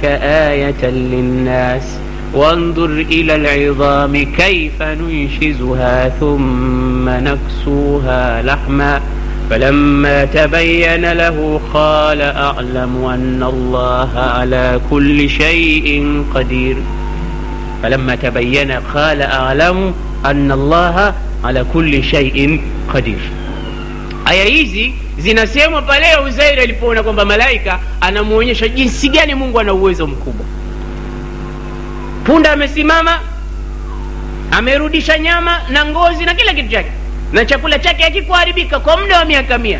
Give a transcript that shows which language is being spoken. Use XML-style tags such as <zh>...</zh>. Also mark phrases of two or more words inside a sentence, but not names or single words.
<ar>آية للناس وانظر إلى العظام كيف ننشزها ثم نكسوها لحما فلما تبين له قال أعلم أن الله على كل شيء قدير فلما تبين قال أعلم أن الله على كل شيء قدير.</ar> <sw>Aya hizi zinasema pale Uzair alipoona kwamba malaika anamuonyesha jinsi gani Mungu ana uwezo mkubwa. Punda amesimama, amerudisha nyama na ngozi na kila kitu chake, na chakula chake hakikuharibika kwa muda wa miaka 100.</sw>